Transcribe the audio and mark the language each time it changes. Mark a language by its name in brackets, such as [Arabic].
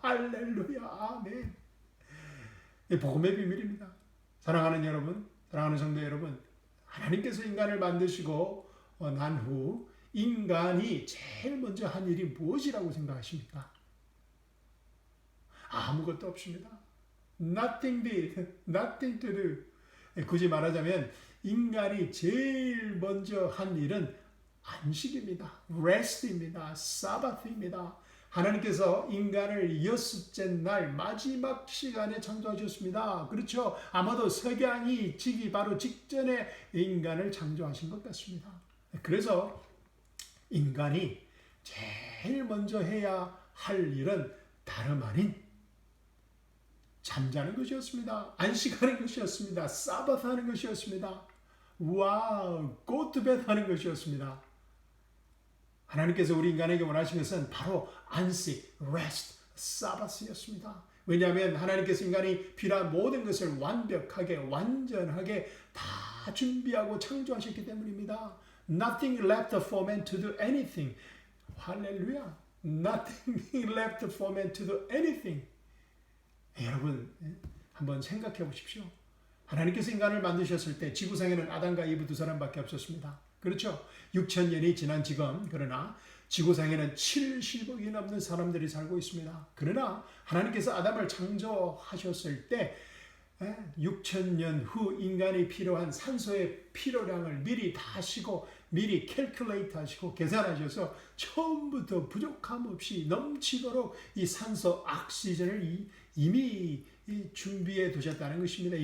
[Korean] 할렐루야. 아멘. 복음의 비밀입니다. 사랑하는 여러분, 사랑하는 성도 여러분, 하나님께서 인간을 만드시고 난 후 인간이 제일 먼저 한 일이 무엇이라고 생각하십니까? 아무것도 없습니다. [English] Nothing did, nothing to do. [Korean] 굳이 말하자면 인간이 제일 먼저 한 일은 안식입니다. rest입니다. 사바트입니다. 하나님께서 인간을 여섯째 날 마지막 시간에 창조하셨습니다. 그렇죠? 아마도 석양이 지기 바로 직전에 인간을 창조하신 것 같습니다. 그래서 인간이 제일 먼저 해야 할 일은 다름 아닌 잠자는 것이었습니다. 안식하는 것이었습니다. 사바트 하는 것이었습니다. 와우, [English] go to bed [Korean] 하는 것이었습니다. 하나님께서 우리 인간에게 원하신 것은 바로 안식, rest, 사바스였습니다. 왜냐하면 하나님께서 인간이 필요한 모든 것을 완벽하게, 완전하게 다 준비하고 창조하셨기 때문입니다. [English] Nothing left for man to do anything. [Korean] 할렐루야. [English] Nothing left for man to do anything. [Korean] 여러분, 한번 생각해 보십시오. 하나님께서 인간을 만드셨을 때 지구상에는 아담과 이브 두 사람밖에 없었습니다. 그렇죠? 6,000년이 지난 지금, 그러나 지구상에는 70억이 넘는 사람들이 살고 있습니다. 그러나 하나님께서 아담을 창조하셨을 때 6,000년 후 인간이 필요한 산소의 필요량을 미리 다 하시고 미리 캘큘레이트 하시고 계산하셔서 처음부터 부족함 없이 넘치도록 이 산소 ok시전을 이미 준비해 두셨다는 것입니다.